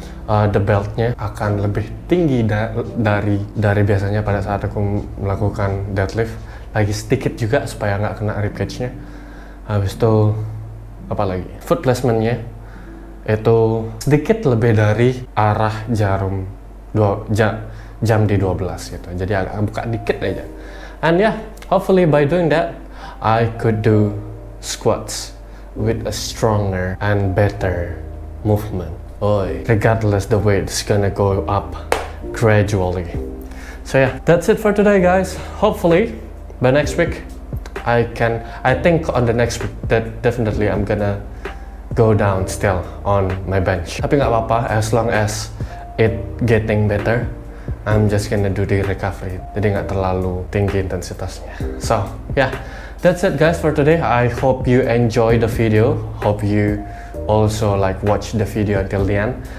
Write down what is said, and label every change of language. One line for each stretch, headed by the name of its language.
Indonesian: The beltnya akan lebih tinggi dari biasanya pada saat aku melakukan deadlift. Lagi sedikit juga supaya nggak kena ribcage-nya. Habis itu apa lagi? Foot placementnya itu sedikit lebih dari arah jarum jam di 12 gitu. Jadi agak buka dikit aja.
English: And yeah, hopefully by doing that I could do squats with a stronger and better movement. Regardless the weight is gonna go up gradually. So yeah, that's it for today guys. Hopefully by next week I think on the next week that definitely I'm gonna go down still on my bench.
Indonesian: Tapi nggak apa-apa,
English: as long as it getting better, I'm just gonna do the recovery.
Indonesian: Jadi nggak terlalu tinggi intensitasnya.
English: So yeah, that's it guys for today. I hope you enjoy the video. Hope you also like watch the video until the end.